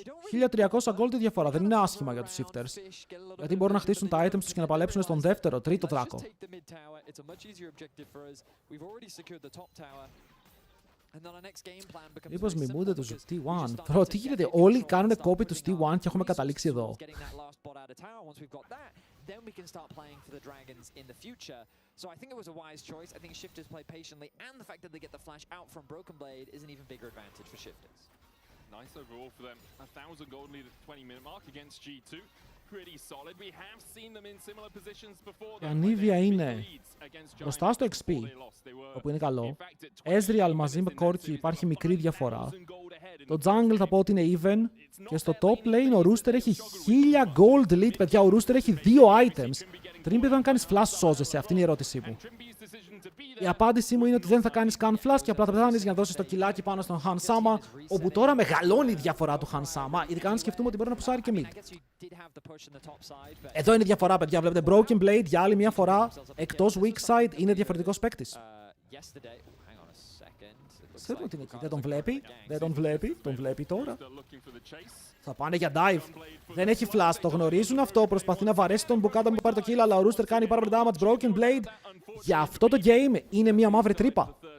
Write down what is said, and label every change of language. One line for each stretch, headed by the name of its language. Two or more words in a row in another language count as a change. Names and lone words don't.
Greek: 1300 gold η διαφορά. Δεν είναι άσχημα για τους shifters. Γιατί μπορούν να χτίσουν τα items τους και να παλέψουν στον δεύτερο, τρίτο δράκο. Μήπως μιμούνται τους T1. Bro, τι γίνεται, όλοι κάνουν copy του T1 και έχουμε καταλήξει εδώ.
English: Then we can start playing for the dragons in the future. So I think it was a wise choice. I think Shifters play patiently, and the fact that they get the flash out from Broken Blade is an even bigger advantage for Shifters. Nice overall for them. 1,000 gold lead at the 20-minute mark against G2. Pretty solid. We have seen them in similar positions before.
Greek: Η Ανίβια είναι μπροστά στο XP, όπου είναι καλό. Ezreal μαζί με Corki υπάρχει μικρή διαφορά. Το jungle θα πω ότι είναι even. Και στο
English: top lane
Greek: ο Rooster έχει 1000
English: gold lead,
Greek: παιδιά. Ο Rooster έχει 2 items. Τρίμπι, αν κάνεις flash σώζεσαι, αυτή είναι η ερώτησή μου. Η απάντησή μου είναι ότι δεν θα κάνεις καν flash και απλά θα πεθάνεις για να δώσεις το κιλάκι πάνω στον Han Sama, όπου τώρα μεγαλώνει η διαφορά του Han Sama, ειδικά αν σκεφτούμε ότι μπορεί να πουσάρει και mid. Εδώ είναι η διαφορά, παιδιά. Βλέπετε Broken Blade για άλλη μια φορά, εκτός
English: weak side,
Greek: είναι διαφορετικός παίκτης. Ξέρουμε ότι είναι εκεί. Δεν τον βλέπει. Δεν τον βλέπει. Τον βλέπει τώρα. Θα πάνε για dive. Δεν έχει flash. Το γνωρίζουν αυτό. Προσπαθεί να βαρέσει τον Μπουκάτα που πάρει το kill. Αλλά ο Rooster κάνει πάρα πολύ damage. Broken Blade. Για αυτό το game είναι μια μαύρη τρύπα.